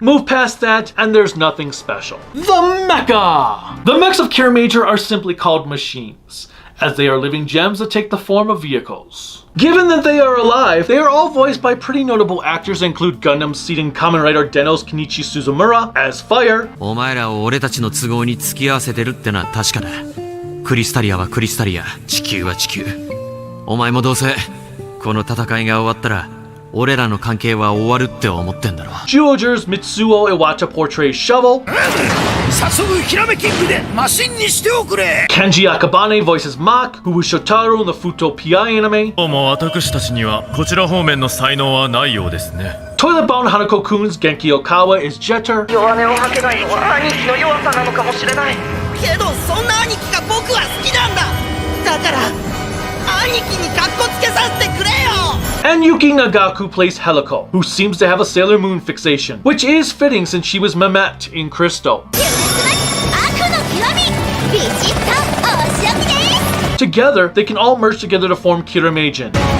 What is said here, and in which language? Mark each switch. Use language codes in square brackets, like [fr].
[en] Move past that, and there's nothing special. The Mecha! The mechs of Kiramager are simply called machines, as they are living gems that take the form of vehicles. Given that they are alive, they are all voiced by pretty notable actors that include Gundam's seating Kamen Rider Denno's Kenichi Suzumura as Fire. [ja] お前らを俺たちの都合に付き合わせてるってのは確かだ。クリスタリアはクリスタリア、地球は地球。お前もどうせこの戦いが終わったら俺らの関係は終わるって思ってんだろ。 [en] Zyuohger's Mitsuo Iwata portrays Shovel. [ja] 早速ひらめキングでマシンにしておくれ。 [en] Kenji Akabane voices Mach, who was Shotaro in the Futo PI anime. [ja] どうも私たちにはこちら方面の才能はないようですね。 [en] Toilet-bound Hanako-kun's Genki Okawa is Jetter. [ja] 弱音を吐けないのは兄貴の弱さなのかもしれない。けどそんな兄貴が僕は好きなんだ。だから兄貴にカッコつけさせてくれよ。 [en] And Yuki Nagaku plays Helico, who seems to have a Sailor Moon fixation, which is fitting since she was Mehmet in Crystal. Together, they can all merge together to form Kiramager.